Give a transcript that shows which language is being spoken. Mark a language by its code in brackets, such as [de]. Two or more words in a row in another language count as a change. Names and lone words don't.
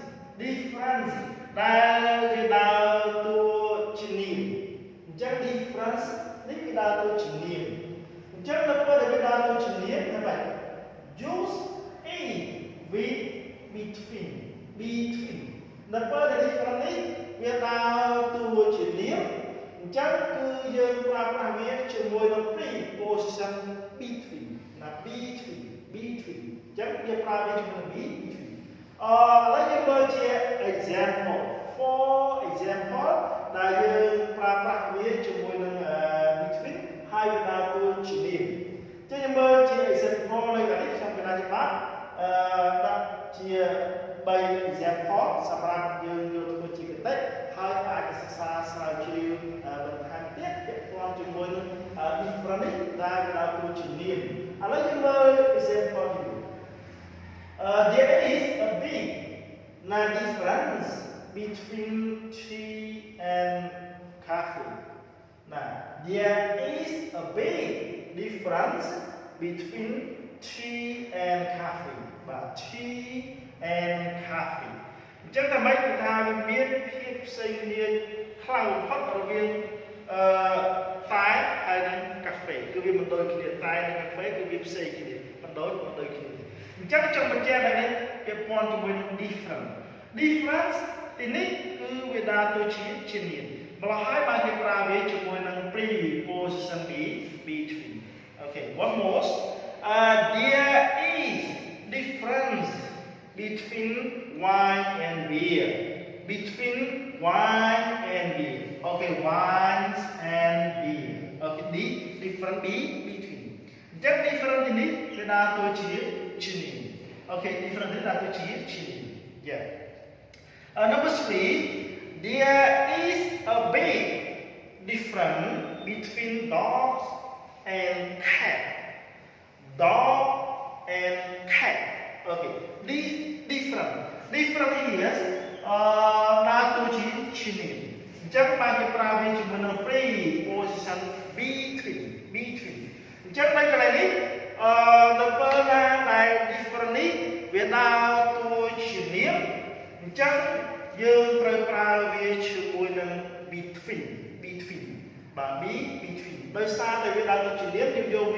[km] ដែលវាដើរតួជានាមអញ្ចឹង difference នេះគឺដើរតួជានាមអញ្ចឹងនៅពេលដែលវាដើរតួជានាមណាបាទ [en] use a with between [km] នៅពេលដែល different នេះវាដើរតួជានាមអញ្ចឹងគឺយើងប្រើប្រាស់វាជាមួយនឹង [en] preposition between [km] ណា between អញ្ចឹងយើងប្រើវា ជាមួយនឹង between ឥឡូវយើងមើលជា [en] example for example [km] ដែលយើងប្រើប្រាស់វាជាមួយនឹង between ហើយ វាដើរតួជានាមអញ្ចឹងយើងមើលជា example នៅកន្លែងនេះខ្ញុំកណ្ដាលច្បាប់ដាក់ជា3 example សម្រាប់យើងយកធ្វើជាកតិហើយអាចសិក្សាស្រាវជ្រាវបន្ថែមទៀតពាក់ព័ន្ធជាមួយនឹង different នេះដែលដើរតួជានាមឥឡូវយើងមើល example នេះ [en] there is a big difference between tea and coffee. Now, there is a big difference between tea and coffee. But tea and coffee. [km] អញ្ចឹងតែមិនថាវាមានភាពផ្សេងគ្នាខ្លាំងបំផុតរវាងតែហើយនិងកា ហ្វេគឺវាមិនដូចគ្នាតែនិងកាហ្វេគឺវាផ្សេងគ្នាមិនដូចគ្នាអញ្ចឹងចង់បញ្ជាក់ដែរនេះពាក់ព័ន្ធជាមួយនឹង difference ទីនេះគឺវាដើរតួជានាមម្ល៉េះហើយបានគេប្រើវាជាមួយនឹង [en] preposition between okay one more there is difference between wine and beer okay wine and beer okay different between អញ្ចឹង different [km] ទីនេះវាដើរតួជានាម [en] okay different [km] នេះដើរតួជានាម [en] yeah number 3 there is a big difference between dogs and cat okay this different here [km] ដើរតួជានាមអញ្ចឹងបានគេប្រើវាជាមួយនឹង [en] preposition between [km] អញ្ចឹងនៅកន្លែងនេះនៅពេលណាដែល different នេះវាដើរតួ ជានាមអញ្ចឹងយើងត្រូវប្រើវាជាមួយនឹង between បាទ between ដោយសារតែវាដើរតួជានាមយើងយក